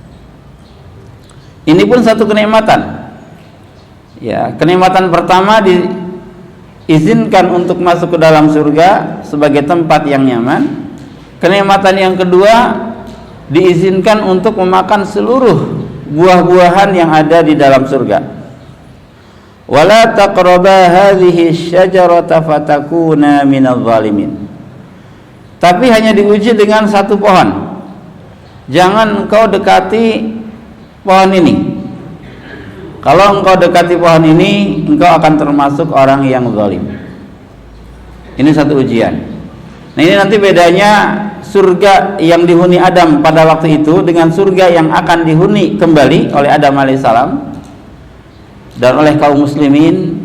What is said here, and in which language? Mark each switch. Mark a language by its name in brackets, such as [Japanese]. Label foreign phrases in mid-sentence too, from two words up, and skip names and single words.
[Indonesian] Ini pun satu kenikmatan. Ya, kenikmatan pertama diizinkan untuk masuk ke dalam surga sebagai tempat yang nyaman. Kenikmatan yang kedua, diizinkan untuk memakan seluruh buah-buahan yang ada di dalam surga. [Arabic] ولا تقربا هذه الشجرة فتكونا من الظالمين. [Indonesian] Tapi hanya diuji dengan satu pohon. Jangan engkau dekati pohon ini. Kalau engkau dekati pohon ini, engkau akan termasuk orang yang zalim. Ini satu ujian. Nah, ini nanti bedanya surga yang dihuni Adam pada waktu itu dengan surga yang akan dihuni kembali oleh Adam alaihissalam dan oleh kaum muslimin.